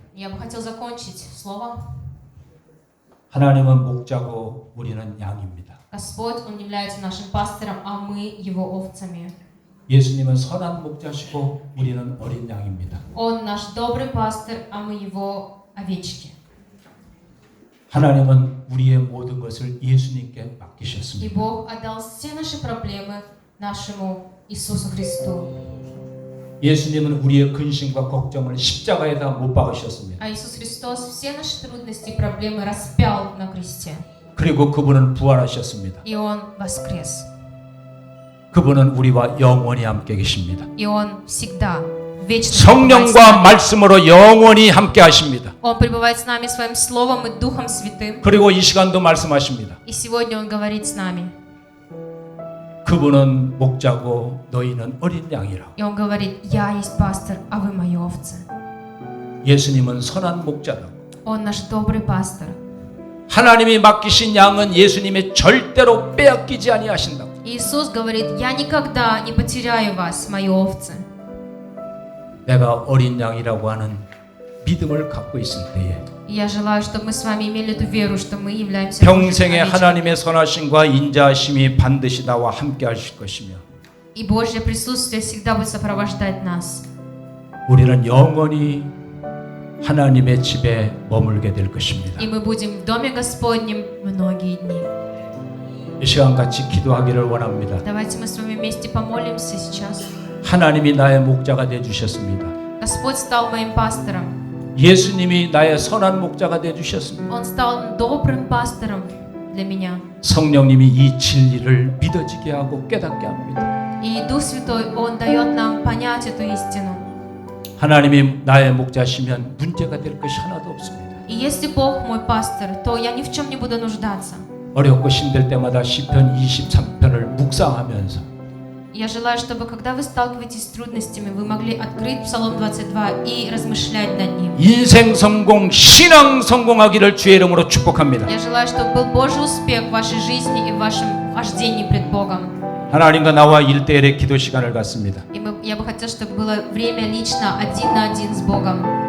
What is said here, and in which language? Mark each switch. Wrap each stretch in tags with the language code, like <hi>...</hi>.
<ru>Я бы хотел закончить словом.</ru> <ko>하나님은 목자고 우리는 양입니다.</ko> <ru>Господь, Он является нашим пастором, а мы Его овцами.</ru> <ko>예수님은 선한 목자시고 우리는 어린 양입니다.</ko> <ru>Он наш добрый пастор, а мы Его овечки.</ru> <ko>하나님은 우리의 모든 것을 예수님께</ko> <ru>И</ru> <ko>맡기셨습니다.</ko> <ru>Бог отдал все наши проблемы нашему Иисусу Христу.</ru> <ko>예수님은 우리의 근심과 걱정을 십자가에다 못 박으셨습니다.</ko> <ru>А Иисус Христос все наши трудности и проблемы распял на кресте.</ru> <ko>그리고 그분은 부활하셨습니다.</ko> <ru>И Он воскрес.</ru> <ko>그분은 우리와 영원히 함께 계십니다.</ko> <ru>И Он всегда, вечно</ru> <ko>성령과 말씀으로 영원히 함께 하십니다.</ko> <ru>Он пребывает с нами своим Словом и Духом Святым.</ru> <ko>그리고 이 시간도 말씀하십니다.</ko> <ru>И сегодня Он говорит с нами.</ru> <ko>그분은 목자고 너희는 어린 양이라고.</ko> <ru>И Он говорит, я есть пастор, а вы мои овцы.</ru> <ko>예수님은 선한 목자라고.</ko> <ru>Он наш добрый пастор.</ru> <ko>하나님이 맡기신 양은 예수님의 절대로 빼앗기지 아니하신다고.</ko> <ru>Иисус говорит, я никогда не потеряю вас, мои овцы.</ru> <ko>내가 어린 양이라고 하는 믿음을 갖고 있을 때에</ko> <ru>И я желаю, чтобы мы с вами имели эту веру, что мы являемся</ru> <ko>평생의</ko> <ru>овечками.</ru> <ko>하나님의 선하심과 인자하심이 반드시 나와 함께 하실 것이며</ko> <ru>И Божье присутствие всегда будет сопровождать нас.</ru> <ko>우리는 영원히 하나님의 집에 머물게 될 것입니다.</ko> <ru>И мы будем в Доме Господнем многие дни.</ru> <ko>이 시간 같이 기도하기를 원합니다.</ko> <ru>Давайте мы с вами вместе помолимся сейчас.</ru> <ko>하나님이 나의 목자가 되어 주셨습니다.</ko> <ru>Господь стал моим пастором.</ru> <ko>예수님이 나의 선한 목자가 되어 주셨습니다.</ko> <ru>Он стал добрым пастором для меня.</ru> <ko>성령님이 이 진리를 믿어지게 하고 깨닫게 합니다.</ko> <ru>И Дух Святой, Он дает нам понять эту истину.</ru> <ko>하나님이 나의 목자시면 문제가 될 것이 하나도 없습니다.</ko> <ru>И если Бог мой пастор, то я ни в чем не буду нуждаться.</ru> <ko>어렵고 힘들 때마다 시편 23편을 묵상하면서</ko> <ru>Я желаю, чтобы когда вы сталкиваетесь с трудностями, вы могли открыть Псалом 22 и размышлять над ним.</ru> <ko>인생 성공, 신앙 성공하기를 주의 이름으로 축복합니다.</ko> <ru>Я желаю, чтобы был Божий успех в вашей жизни и в вашем хождении пред Богом.</ru> <ko>하나님과 나와 1대1의 기도 시간을 갖습니다.</ko> <ru>И я бы хотела, чтобы было время лично один на один с Богом.</ru>